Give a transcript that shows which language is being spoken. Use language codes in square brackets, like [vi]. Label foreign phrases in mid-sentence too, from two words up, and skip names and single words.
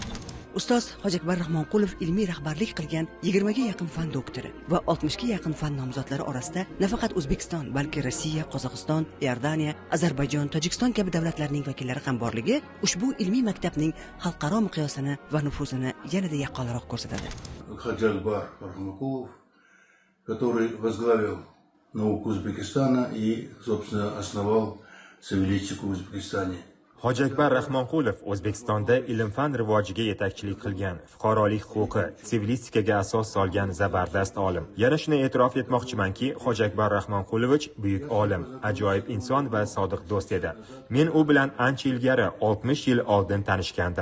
[uz] Ustoz Hoji Akbar Rahmonqulov ilmiy rahbarlik qilgan 20 ga yaqin fan doktori va 60 ga yaqin fan nomzodlari orasida nafaqat O'zbekiston, balki Rossiya, Qozog'iston, Iordaniya, Ozarbayjon, Tojikiston kabi davlatlarning vakillari ham borligi ushbu ilmiy maktabning xalqaro miqyosini va nufuzini yanada yaqqolroq ko'rsatadi. Hoji Akbar Rahmonqulov, [ru] который возглавил науку Узбекистана и, собственно, основал цивилистику в Узбекистане. [uz] Hoji Akbar Rahmonqulov O'zbekistonda ilm-fan rivojiga yetakchilik qilgan, fuqarolik huquqi, sivilistikaga asos solgan zabardast olim. Yana shuni e'tirof etmoqchimanki, Hoji Akbar Rahmonqulovich buyuk olim, ajoyib inson va sodiq do'st edi. Men u bilan ancha ilgari 60 yil oldin tanishgandim.